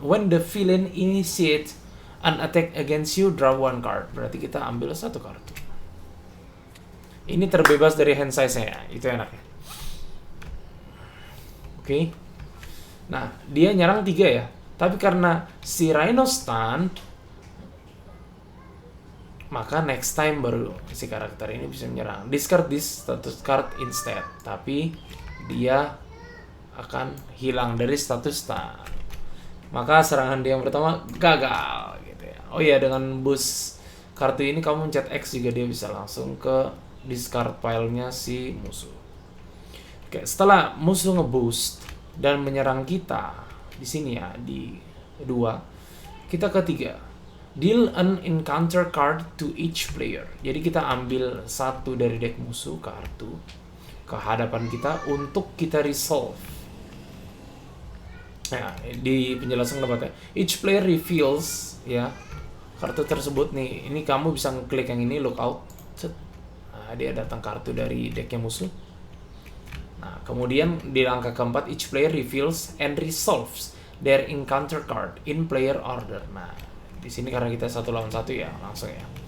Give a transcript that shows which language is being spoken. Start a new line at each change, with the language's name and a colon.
English: When the villain initiate an attack against you, draw 1 card.
Indonesian: Berarti kita ambil 1 kartu. Ini terbebas dari hand size-nya ya, itu enaknya. Oke. Nah, dia nyerang 3 ya. Tapi karena si Rhino stun, maka next time baru si karakter ini bisa menyerang.
English: Discard this status card instead.
Indonesian: Tapi dia akan hilang dari status stun. Maka serangan dia yang pertama gagal gitu ya. Oh iya, dengan boost kartu ini kamu mencet X juga dia bisa langsung ke discard pile-nya si musuh. Oke, setelah musuh ngeboost dan menyerang kita di sini ya, di 2, kita ketiga.
English: Deal an encounter card to each player.
Indonesian: Jadi kita ambil 1 dari deck musuh kartu ke hadapan kita untuk kita resolve. Nah, di penjelasan tempatnya, each player reveals ya kartu tersebut nih. Ini kamu bisa ngeklik yang ini, lookout. Nah, dia datang kartu dari decknya musuh. Nah, kemudian di langkah keempat,
English: each player reveals and resolves their encounter card in player order.
Indonesian: Nah, di sini karena kita 1 lawan 1 ya, langsung ya.